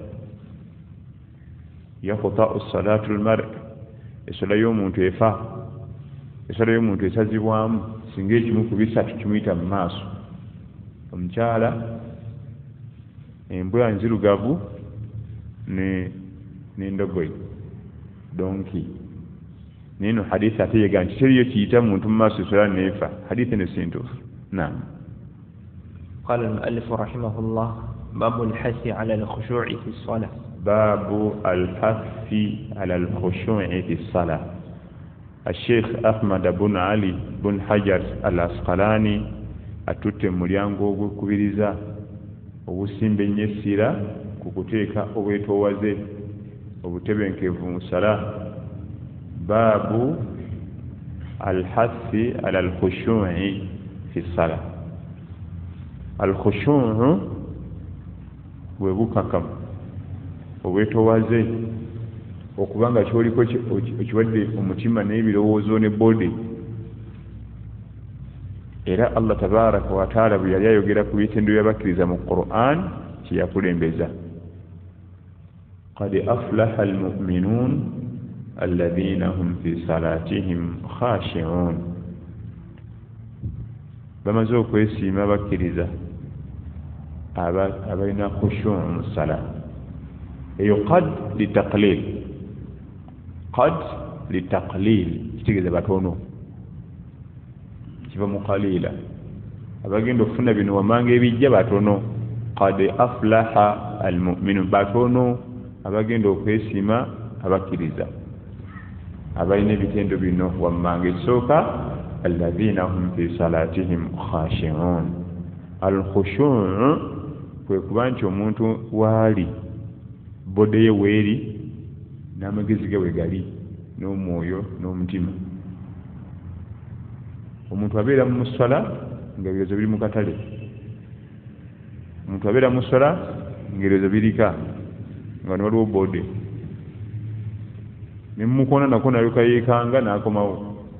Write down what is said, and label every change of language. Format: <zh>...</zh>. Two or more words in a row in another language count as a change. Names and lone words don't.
<ar>يقطع صلاة المرء',</ar> <lg>eswala y'omuntu efa, eswala y'omuntu esazibwamu singa ekimu ku bisatu kimuyita mu maaso: omukyala, embwa nzirugavu n'endogoyi, donki. Nino hadithi ate yega nti teriyo kiyita muntu mu maaso eswala neefa, hadithi eno si ntuufu. Naam.</lg> <ar>قال المؤلف رحمه الله باب الحث على الخشوع في الصلاة. باب الحث على الخشوع في الصلاة.</ar> <lg>الشيخ أحمد بن علي بن حجر الأسقلاني atutte mu mulyango ogw'okubiriza obusimba ennyessira ku kuteeka obwetoowaze obutebenkevu mu sala.</lg> <ar>Baabu الحث على الخشوع في الصلاة.</ar> <lg>الخشوع webukakamu obwetowaze okubanga kyoliko ekiwadde omutima n'ebirowoozo ne body. Era</lg> <ar>الله تبارك وتعالى</ar> <lg>bwe yali ayogera ku bitendo by'abakkiriza mu Qur'an kyeyakulembeza,</lg> <ar>قد أفلح المؤمنون الذين هم في صلاتهم خاشعون.</ar> <lg>Bamaze okwesiima abakkiriza abalina khushu' mu sala. Eyo qad litaqlil kitegeeza batono, kiva mu qalila. Abagenda okufuna bino wamanga ebijja batono.</lg> <ar>قد أفلح المؤمنون,</ar> <lg>batono abagenda okwesiima abakkiriza abalina ebitendo bino wamanga esooka</lg> <ar>الذين هم في صلاتهم خاشعون.</ar> <lg>Al-khushu' kwe kuba nti omuntu waali bode ye weeri n'amagezi ge wegali n'omwoyo n'omutima. Omuntu abeera mu ssala ng'ebirowoozo biri mu katale, omuntu abeera mu ssala ng'ebirowoozo birika nga ne waliwo bode, ne mumukoona nako nalyoka yeekanga n'akomawo.</lg>